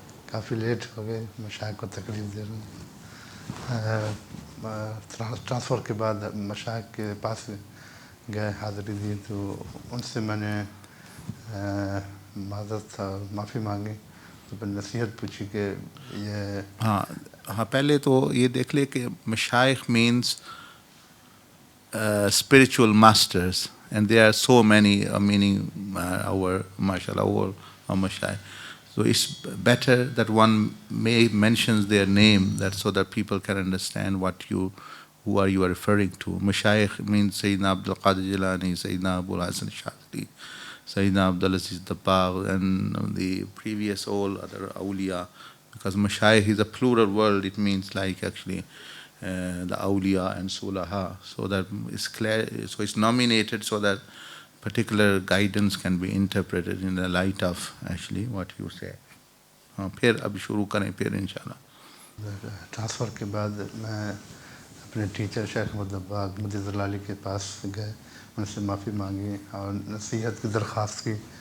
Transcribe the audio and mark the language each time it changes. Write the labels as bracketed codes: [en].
[ur] کافی late ہو گئے, مشائخ کو تکلیف دے رہے ہیں. ٹرانسفر کے بعد مشائخ کے پاس گئے, حاضری دی, تو ان سے میں نے معذرت معافی مانگی, تو پھر نصیحت پوچھی کہ یہ ہاں پہلے تو یہ دیکھ لے کہ مشائخ means [en] spiritual masters, and there are so many, meaning our, mashallah, our mashayikh. So it's better that one may mentions their name, that so that people can understand who are you are referring to. Mashayikh means Sayyidina Abdul Qadir Jilani, Sayyidina Abul Hasan Shadli, Sayyidina Abdul Aziz Dabbagh, and the previous all other awliya. Because mashayikh is a plural word, it means like actually the awliya and sulaha, so that it's clear, so it's nominated so that particular guidance can be interpreted in the light of actually what you say. [ur] پھر اب شروع کریں پھر انشاءاللہ. Transfer کے بعد میں اپنے ٹیچر شیخ مدباغ مدی ضلالی کے پاس گئے, ان سے معافی مانگی اور نصیحت کی درخواست کی.